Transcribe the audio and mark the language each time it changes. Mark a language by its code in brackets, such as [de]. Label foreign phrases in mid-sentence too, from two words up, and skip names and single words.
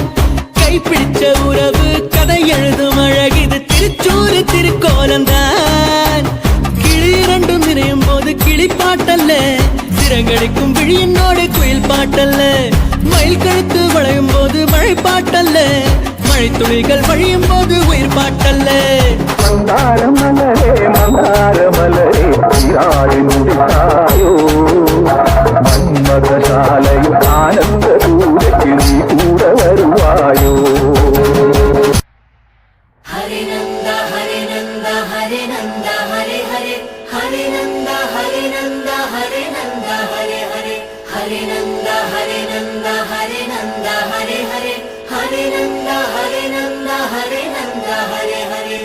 [ta] கைப்பிடிச்ச உறவு கதை எழுதும் அழகிது திருச்சூறு திருக்கோலம்தான் கிளி இரண்டும் இணையும் போது கிளி பாட்டல்ல சிறகடிக்கும் விழியினோடு குயில் பாட்டல்ல மயில் கழுத்து வளையும் போது மழை பாட்டல்ல மழை துளிகள் வழியும் போது உயிர் பாட்டல்ல மந்தார மலரே நீராடி முடித்தாயோ மன்மதசாலையில் ஆனந்த தூரத்தில் நீ கூட வருவாயோ [sa] हरे नन्द, हरे नन्द, हरे नन्द, हरे हरे, हरे नन्द, हरे नन्द, हरे नन्द, हरे हरे, हरे नन्द, हरे नन्द, हरे नन्द, हरे हरे, हरे नन्द, हरे नन्द, हरे नन्द, हरे हरे.